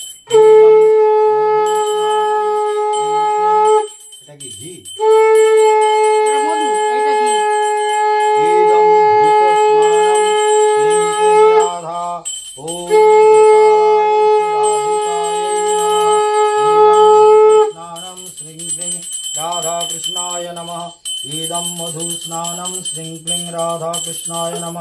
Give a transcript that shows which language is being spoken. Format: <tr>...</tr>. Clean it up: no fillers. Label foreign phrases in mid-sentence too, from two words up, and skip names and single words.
<bn>এটা কি ঘি? এটা ঘি।</bn> <sa>ইদম ঘৃত স্নানম শ্রীং ক্লীং রাধা। ওম স্নানম শ্রীং ক্লীং রাধা কৃষ্ণায় নমঃ। इदं मधु स्नानं श्रीं क्लीं राधा कृष्णाय नमः।</sa>